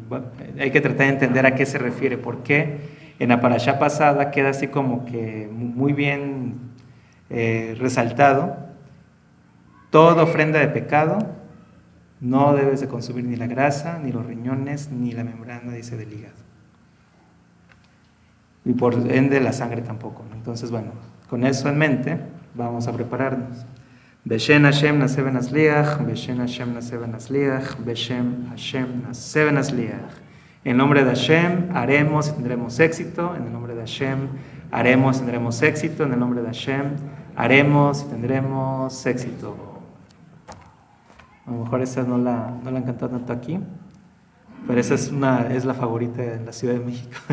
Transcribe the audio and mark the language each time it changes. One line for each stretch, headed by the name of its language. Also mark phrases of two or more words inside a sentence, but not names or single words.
Spanish: Bueno, hay que tratar de entender a qué se refiere, porque en la parashá pasada queda así como que muy bien resaltado: toda ofrenda de pecado no debes de consumir ni la grasa, ni los riñones, ni la membrana, dice, del hígado. Y por ende la sangre tampoco. Entonces, bueno, con eso en mente, vamos a prepararnos.
Hebrew: בשם השם נעשה ונצליח בשם השם נעשה ונצליח בשם השם נעשה ונצליח.
Spanish: En nombre de Hashem haremos y tendremos éxito. En el nombre de Hashem haremos y tendremos éxito. En el nombre de Hashem haremos y tendremos éxito. A lo mejor esa no la han cantado tanto aquí, pero esa es la favorita en la Ciudad de México.